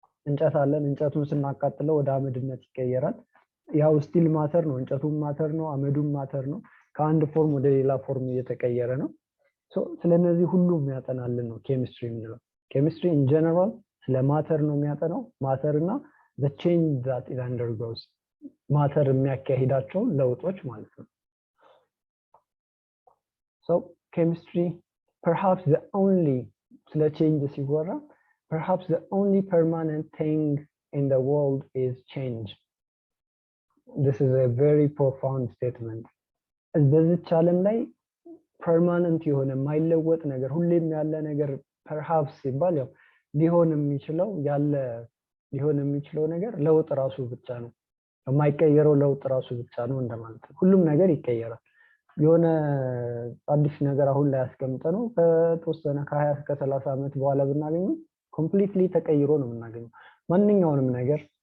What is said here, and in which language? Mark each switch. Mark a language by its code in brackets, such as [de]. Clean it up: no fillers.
[am] እንጨት አለን፣ እንጨቱን ስናቃጥለው ወደ አመድነት ይቀየራል። ያው ስቲል ማተር ነው፣ እንጨቱም ማተር ነው፣ አመዱም ማተር ነው። ከአንድ ፎርም ወደ ሌላ ፎርም እየተቀየረ ነው። ስለነዚህ ሁሉ የሚያጠናልን ነው ኬሚስትሪ የምንለው። ኬሚስትሪ ኢን ጀነራል ስለ ማተር ነው የሚያጠናው። ማተር እና [en] the change that it undergoes [am] ማተር የሚያካሂዳቸው ለውጦች ማለት ነው። [en] so chemistry perhaps the only [am] ስለ change ሲወራ [en] perhaps the only permanent thing in the world is change. This is a very profound statement. [am] በዚች ዓለም ላይ ፐርማነንት የሆነ የማይለወጥ ነገር ሁሌም ያለ ነገር perhaps ሲባል ያው ሊሆን የሚችለው ያለ ሊሆን የሚችለው ነገር ለውጥ ራሱ ብቻ ነው። የማይቀየረው ለውጥ ራሱ ብቻ ነው እንደማለት ነው። ሁሉም ነገር ይቀየራል። የሆነ አዲስ ነገር አሁን ላይ አስቀምጠነው ከተወሰነ ከ20 እስከ 30 ዓመት በኋላ ብናገኘው ኮምፕሊትሊ ተቀይሮ ነው የምናገኘው። ማንኛውንም ነገር